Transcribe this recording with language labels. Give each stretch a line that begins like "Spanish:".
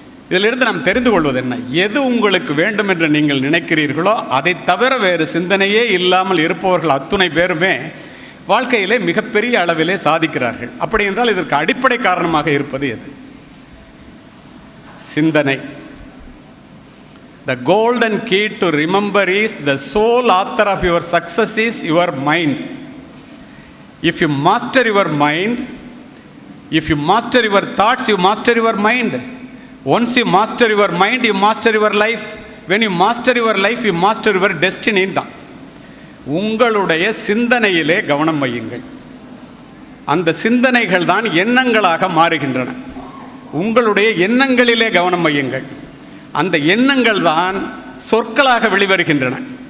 Tamil: இதிலிருந்து நாம் தெரிந்து கொள்வது என்ன? எது உங்களுக்கு வேண்டும் என்று நீங்கள் நினைக்கிறீர்களோ அதை தவிர வேறு சிந்தனையே இல்லாமல் இருப்பவர்கள் அத்துணை பேருமே வாழ்க்கையிலே மிகப்பெரிய அளவிலே சாதிக்கிறார்கள். அப்படி என்றால் இதற்கு அடிப்படை காரணமாக இருப்பது எது? சிந்தனை.
English: The golden key to remember is the sole author of your success is your mind. If you master your mind, if you master your thoughts, you master your mind. Once you master your mind, you master your life. When you master your life, you master your destiny.
Tamil: உங்களுடைய சிந்தனையிலே கவனம் வையுங்கள். அந்த சிந்தனைகள் தான் எண்ணங்களாக மாறுகின்றன. உங்களுடைய எண்ணங்களிலே கவனம் வையுங்கள். அந்த எண்ணங்கள் தான் சொற்களாக வெளிவருகின்றன.